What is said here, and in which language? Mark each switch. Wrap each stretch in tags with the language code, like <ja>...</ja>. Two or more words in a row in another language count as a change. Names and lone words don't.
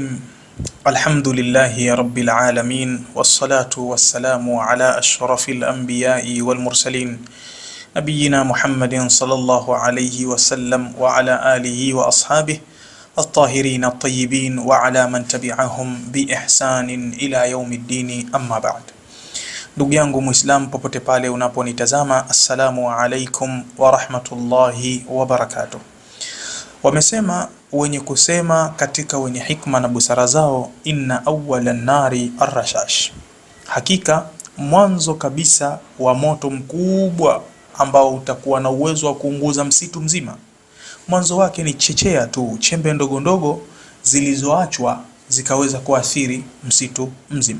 <ar>الحمد لله رب العالمين، والصلاة والسلام على أشرف الأنبياء والمرسلين نبينا محمد صلى الله عليه وسلم وعلى آله وأصحابه الطاهرين الطيبين وعلى من تبعهم بإحسان إلى يوم الدين. أما بعد.</ar> <sw>Ndugu yangu Muislam popote pale unaponitazama,</sw> <ar>السلام عليكم ورحمة الله وبركاته.</ar> <sw>Wamesema wenye kusema katika wenye hikma na busara zao,</sw> <ar>إن أول النار الرشاش,</ar> <sw>hakika mwanzo kabisa wa moto mkubwa ambao utakuwa na uwezo wa kuunguza msitu mzima, mwanzo wake ni chechea tu, chembe ndogo ndogo zilizoachwa zikaweza kuathiri msitu mzima.</sw>